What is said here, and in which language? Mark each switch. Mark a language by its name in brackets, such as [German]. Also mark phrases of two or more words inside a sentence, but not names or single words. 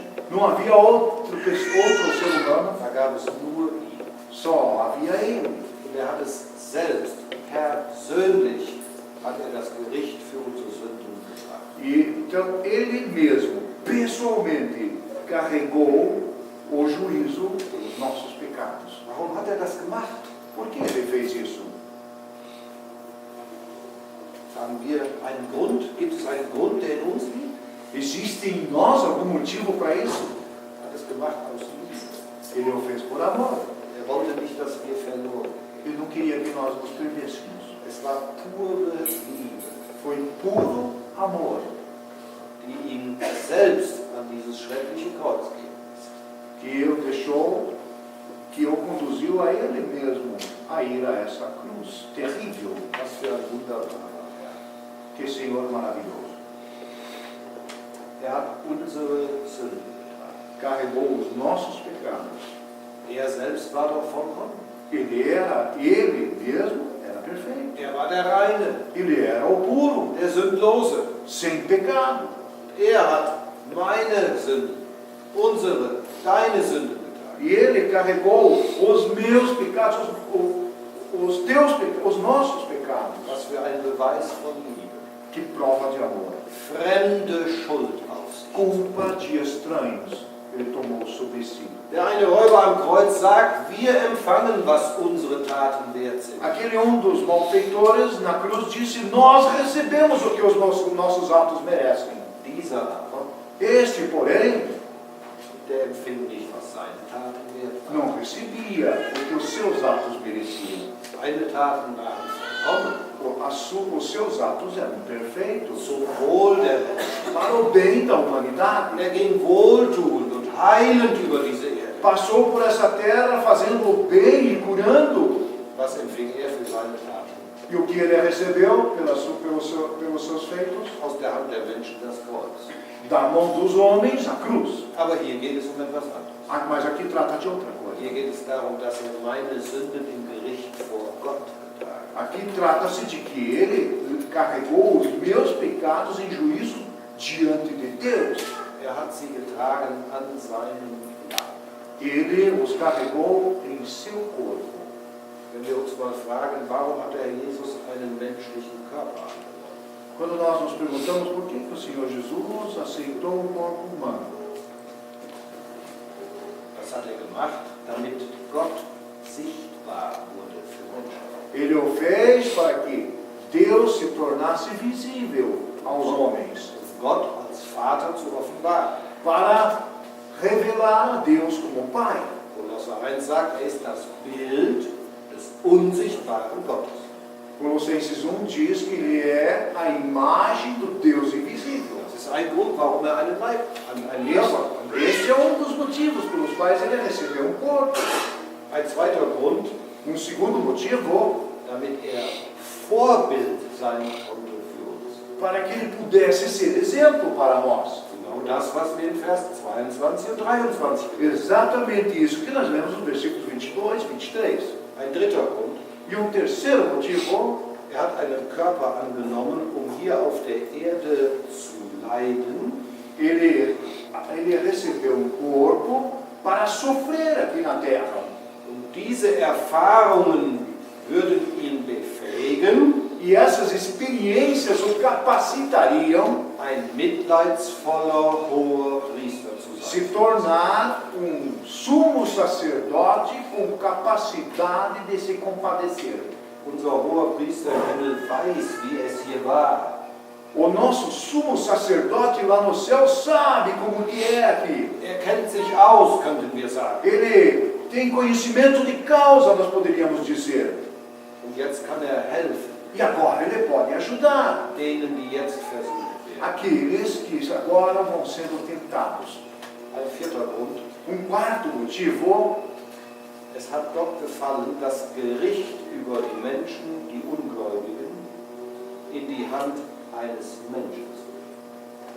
[Portuguese] Não havia outro ser humano. [German] Da gab es nur ihn. [Portuguese] Só havia Ele. [German] Und hat es selbst, persönlich, hat das Gericht für unsere Sünden getragen. [Portuguese] E então Ele mesmo, pessoalmente, carregou o juízo pelos nossos pecados. [German] Warum hat das gemacht? [Portuguese] Por que Ele fez isso? [German] Haben wir einen Grund? Gibt es einen Grund, der in uns liegt? [Portuguese] Existe em nós algum motivo para isso? [German] Hat es gemacht aus Liebe. [Portuguese] Ele o fez por amor. [German] Wollte nicht, dass wir verloren. [Portuguese] Ele não queria que nós nos perdêssemos. [German] Es war pure Liebe. [Portuguese] Foi puro amor [German] die ihn selbst an dieses schreckliche Kreuz ging. [Portuguese] Que o conduziu a Ele mesmo a ir a essa cruz terrível. [German] Was für ein wunderbarer Herr. [Portuguese] Que Senhor maravilhoso. [German] Hat unsere Sünden getragen. [Portuguese] Carregou os nossos pecados. [German] Selbst war doch vollkommen. [Portuguese] Ele mesmo era perfeito. [German] Er war der Reine, [Portuguese] Ele era o puro, [German] der Sündlose. [Portuguese] sem pecado. [German] Er hat meine Sünden, unsere, deine Sünden getragen. [Portuguese] E ele carregou os meus pecados, os teus pecados, os nossos pecados. [German] Was für ein Beweis von Liebe. [Portuguese] Que prova de amor. [German] Fremde Schuld auf sich. [Portuguese] Culpa de estranhos ele tomou sobre si. [German] Der eine Räuber am Kreuz sagt, wir empfangen, was unsere Taten wert sind. [Portuguese] Aquele dos malfeitores na cruz disse, nós recebemos o que os nossos atos merecem. [German] Dieser aber, [Portuguese] Este, porém, [German] der empfing nicht, was seine Taten wert waren. [Portuguese] não recebia o que os seus atos mereciam. [German] Seine Taten waren vollkommen. [Portuguese] Os seus atos eram perfeitos, [German] Zum Wohl der Menschen. [Portuguese] para o bem da humanidade. [German] Er ging wohltuend und heilend über diese Erde. [Portuguese] Passou por essa terra fazendo o bem e curando. [German] Was empfing er für seine Taten? [Portuguese] E o que ele recebeu pelos seus feitos? [German] Aus der Hand der Menschen das Kreuz. [Portuguese] Da mão dos homens, a cruz. [German] Aber hier geht es um etwas anderes. [Portuguese] Mas aqui trata de outra coisa. [German] Hier geht es darum, dass er meine Sünden im Gericht vor Gott getragen hat. [Portuguese] Aqui trata-se de que ele carregou os meus pecados em juízo diante de Deus. [German] Er hat sie getragen an seinem Leib. [Portuguese] Ele os carregou em seu corpo. [German] Wenn wir uns mal fragen, warum hat der Jesus einen menschlichen Körper angenommen? [Portuguese] Quando nós nos perguntamos por que o Senhor Jesus aceitou um corpo humano, [German] Das hat er gemacht, damit Gott sichtbar wurde für Menschen. [Portuguese] ele o fez para que Deus se tornasse visível aos homens, [German] Gott als Vater zu offenbaren. [Portuguese] para revelar a Deus como Pai. [German] Kolosser 1 sagt, er ist das Bild des unsichtbaren Gottes. [Portuguese] Colossenses 1 diz que ele é a imagem do Deus invisível. [German] Das ist ein Grund, warum er einen Leib, einen Körper hat. [Portuguese] Este é dos motivos pelos quais ele recebeu um corpo. [German] Ein zweiter Grund, [Portuguese] Segundo motivo, [German] damit er Vorbild sein konnte für uns. [Portuguese] para que ele pudesse ser exemplo para nós. [German] Genau das, was wir in Vers 22 und 23 lesen. [Portuguese] Exatamente isso que nós lemos nos versículos 22 e 23. [German] Ein dritter Grund, [Portuguese] E terceiro motivo, [German] er hat einen Körper angenommen, um hier auf der Erde zu leiden, [Portuguese] ele recebeu um corpo para sofrer aqui na terra. [German] und diese Erfahrungen würden ihn befähigen, [Portuguese] E essas experiências o capacitariam [German] ein mitleidsvoller hoher Priester zu [Portuguese] se [German] sein. [Portuguese] tornar um sumo sacerdote com capacidade de se compadecer. [German] Unser hoher Priester im Himmel weiß, wie es hier war. [Portuguese] O nosso sumo sacerdote lá no céu sabe como que é aqui. [German] Er kennt sich aus, könnten wir sagen. [Portuguese] Ele tem conhecimento de causa, nós poderíamos dizer. [German] Und jetzt kann er helfen, [Portuguese] E agora ele pode ajudar [German] denen, die jetzt versucht werden. [Portuguese] aqueles que agora vão sendo tentados. [German] Ein vierter Grund, [Portuguese] Quarto motivo, [German] es hat Gott gefallen, das Gericht über die Menschen, die Ungläubigen, in die Hand eines Menschen zu legen.